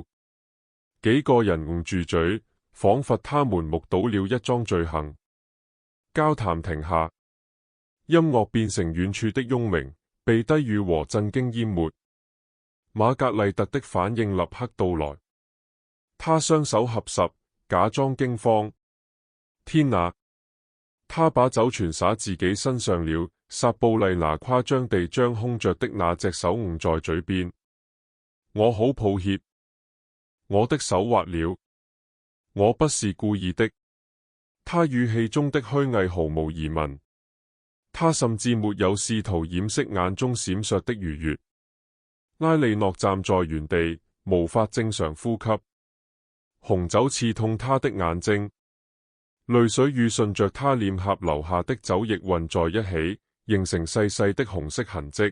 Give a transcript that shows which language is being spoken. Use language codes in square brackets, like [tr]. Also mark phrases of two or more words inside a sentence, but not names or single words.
[zh] 幾個人捂住嘴，仿佛他們目睹了一樁罪行。交談停下，音樂變成遠處的嗡鳴，被低語和震驚淹沒。瑪格麗特的反應立刻到來，她雙手合十，假裝驚慌。天哪！她把酒全灑自己身上了， 撒布麗娜誇張地將空着的那隻手捂在嘴邊。我好抱歉，我的手滑了，我不是故意的。他語氣中的虛偽毫無疑問，他甚至沒有試圖掩飾眼中閃爍的愉悅。埃莉諾站在原地，無法正常呼吸，紅酒刺痛他的眼睛，淚水與順着他臉頰流下的酒液混在一起，形成細細的紅色痕跡。